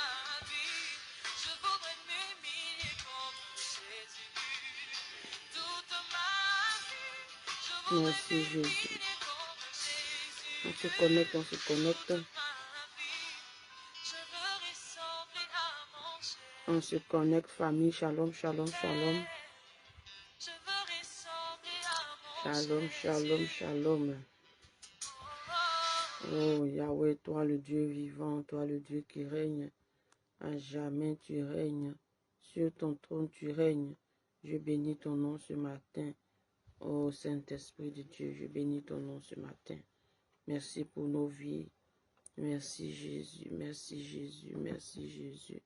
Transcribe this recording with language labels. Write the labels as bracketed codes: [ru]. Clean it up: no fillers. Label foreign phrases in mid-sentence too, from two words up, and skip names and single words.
[fr] Merci Jésus. On se connecte, on se connecte. On se connecte, famille. [he] שלום, שלום, שלום. שלום, שלום, שלום. [fr] Oh Yahweh, toi le Dieu vivant, toi le Dieu qui règne. À jamais tu règnes. Sur ton trône tu règnes. Je bénis ton nom ce matin. Oh Saint-Esprit de Dieu, je bénis ton nom ce matin. Merci pour nos vies. Merci Jésus, merci Jésus, merci Jésus.